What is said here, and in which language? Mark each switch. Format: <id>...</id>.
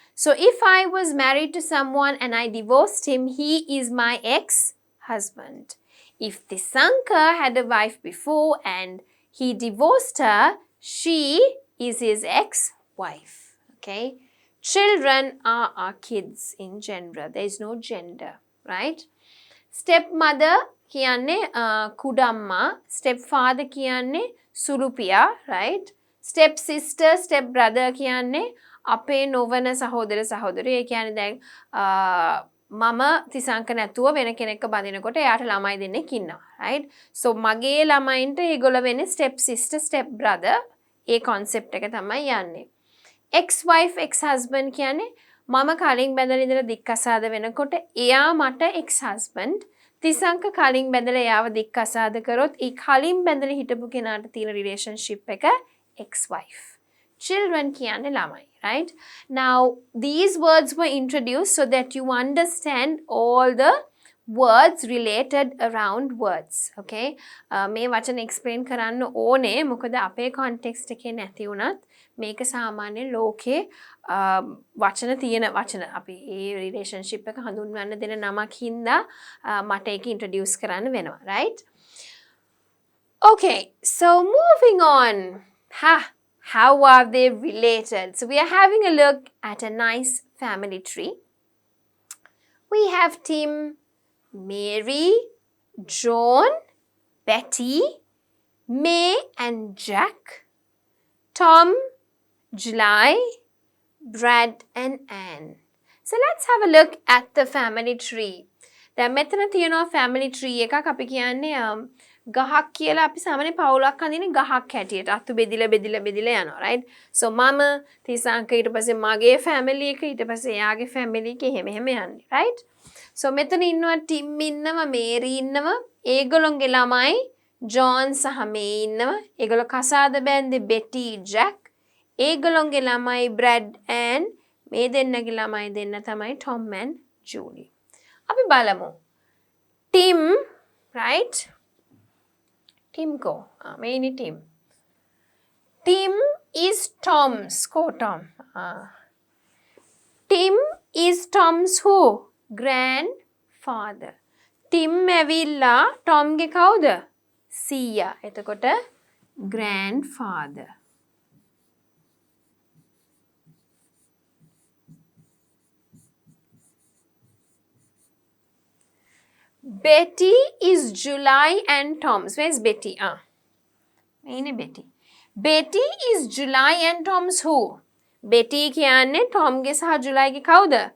<en>So if I was married to someone and I divorced him, he is my ex-husband. If Tisanka had a wife before and he divorced her, she is his ex-wife. Okay? Children are our kids in general. There is no gender. Right?</en> <si>Stepmother කියන්නේ කුඩම්මා, stepfather කියන්නේ සුළුපියා, right? Stepsister, stepbrother කියන්නේ අපේ නොවන සහෝදර සහෝදරිය. ඒ කියන්නේ දැන් මම තිසංක නැතුව වෙන කෙනෙක්ව බඳිනකොට එයාට ළමයි දෙන්නෙක් ඉන්නවා, right? So මගේ ළමයින්ට ඒගොල්ලෝ වෙන්නේ stepsister, stepbrother. ඒ concept එක තමයි යන්නේ. Ex-wife, ex-husband කියන්නේ මම කලින් බැඳලා ඉඳලා දික්කසාද වෙනකොට එයා මට ex-husband. තිසංක කලින් බැඳලා එයාව දික්කසාද කරොත් ඒ කලින් බැඳලා හිටපු කෙනාට තියෙන relationship එක ex-wife. Children කියන්නේ ළමයි, right?</si> <en>Now these words were introduced so that you understand all the words related around words, okay?</en> <si>මේ වචන explain කරන්න ඕනේ මොකද අපේ context එකේ නැති වුණත් මේක සාමාන්‍ය ලෝකේ වචන තියෙන වචන අපි ඒ relationship එක හඳුන්වන්න දෙන නමක් හින්දා මට ඒක introduce කරන්න වෙනවා, right?</si> <en>Okay, so moving on. How are they related? So we are having a look at a nice family tree. We have Tim, Mary, John, Betty, May and Jack, Tom, July, Brad and Anne. So let's have a look at the family tree.</en> <si>දැන් මෙතන තියෙනවා family tree එකක් අපි කියන්නේ ගහක් කියලා අපි සාමාන්‍ය පවුලක් අඳින ගහක් හැටියට අතු බෙදිලා යනවා right so මම තිසංක ඊට පස්සේ මගේ family එක ඊට පස්සේ එයාගේ family එක එහෙම යන්නේ right so මෙතන ඉන්නවා ටිම් ඉන්නවා මේරි ඉන්නවා ඒගොල්ලොන්ගේ ළමයි ජෝන් සහ මේ ඉන්නවා ඒගොල්ලෝ කසාද බැන්දේ බෙටි ජැක් ඒගොල්ලොන්ගේ ළමයි බ්‍රැඩ් ඇන් මේ දෙන්නගේ ළමයි දෙන්න තමයි ටොම් and ජූලි අපි බලමු Tim right Tim ko.</si> <en>Main Tim. Tim is Tom's. Ko Tom. Tim is Tom's who? Grandfather.</en> <si>Tim ඇවිල්ලා Tom ගේ කවුද? සීයා. එතකොට grandfather.</si> <en>Betty is July and Tom's. Where's Betty? Main Betty. Betty is July and Tom's who?</en> <si>Betty කියන්නේ Tom ගේ සහ July ගේ කවුද?</si>